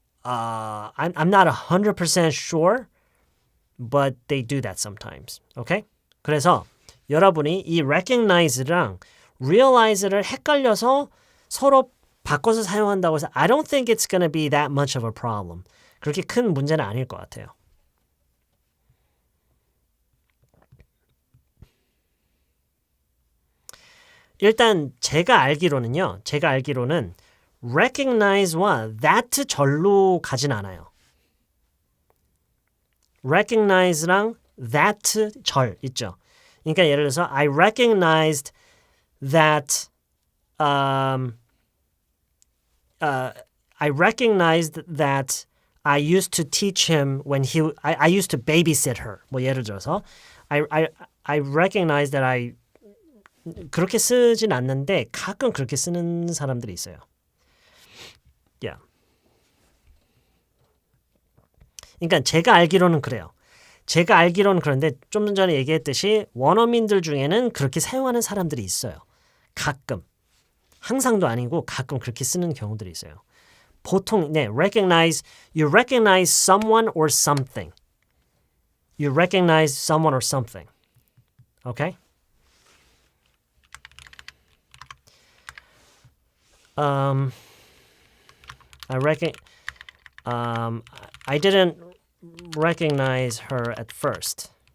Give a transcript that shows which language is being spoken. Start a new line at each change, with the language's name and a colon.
English: I'm not 100% sure, but they do that sometimes. Okay?
Korean: 그래서 여러분이 이 recognize랑 realize를 헷갈려서 서로 바꿔서 사용한다고 해서
English: I don't think it's going to be that much of a problem.
Korean: 그렇게 큰 문제는 아닐 것 같아요. 일단 제가 알기로는 recognize와 that 절로 가진 않아요. recognize랑 that 절 있죠. 그러니까 예를 들어서
English: I recognized that I recognized that I used to teach him when I used to babysit her.
Korean: 뭐 예를 들어서
English: I recognize that I
Korean: 그렇게 쓰진 않는데 가끔 그렇게 쓰는 사람들이 있어요. Yeah. 그러니까 제가 알기로는 그래요. 제가 알기로는 그런데 좀 전에 얘기했듯이 원어민들 중에는 그렇게 사용하는 사람들이 있어요. 가끔. 항상도 아니고 가끔 그렇게 쓰는 경우들이 있어요. 보통 네,
English: you recognize someone or something. You recognize someone or something. Okay? I didn't recognize her at first.